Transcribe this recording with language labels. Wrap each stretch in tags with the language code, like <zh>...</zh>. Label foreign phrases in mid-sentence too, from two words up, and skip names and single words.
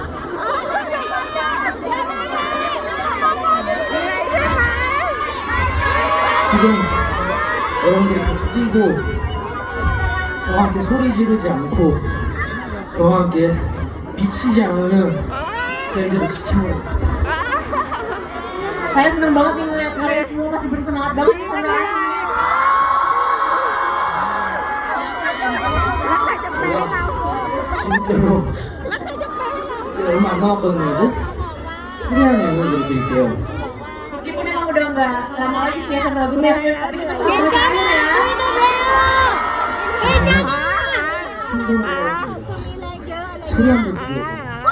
<ko>지금 여러분들이 같이 뛰고 저와 함께 소리 지르지 않고 저와 함께 미치지 않으면 저희들이 지쳐버릴 것 같아요.</ko> <id>Saya senang banget nih ngeliat kalian semua masih bersemangat banget sampai habis.</id> <ko>진짜로 이제 얼마 안 남았거든요. 이제 초대하는 응원을 드릴게요.</ko> <id>Meskipun emang udah nggak lama lagi sih ya sama lagunya, tapi kita sama bersemangat ya.</id> <ko>충분히 고맙습니다. 소리 한번 들려주세요.</ko>